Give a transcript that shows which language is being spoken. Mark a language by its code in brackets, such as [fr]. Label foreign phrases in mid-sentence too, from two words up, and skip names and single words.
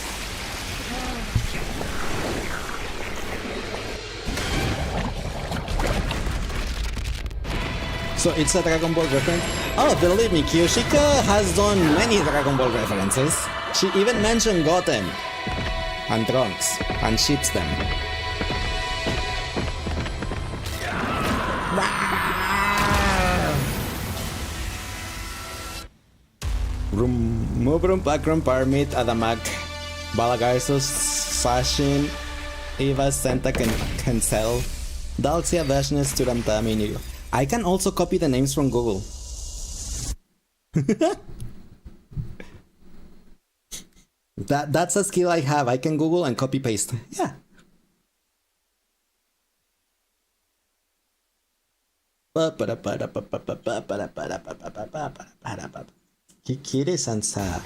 [en] So it's a Dragon Ball reference? Oh, believe me, Kiyoshika has done many Dragon Ball references. She even mentioned Goten and Trunks and ships them. Mubrum, Pakrum, Parmit, Adamak, Balagarso, Sashin, Eva, Senta, Cancel, Dalxia, Vashnes, Turamtami, Nigo. I can also copy the names from Google. That's a skill I have. I can Google and copy paste. Yeah. Kikiri-sansa.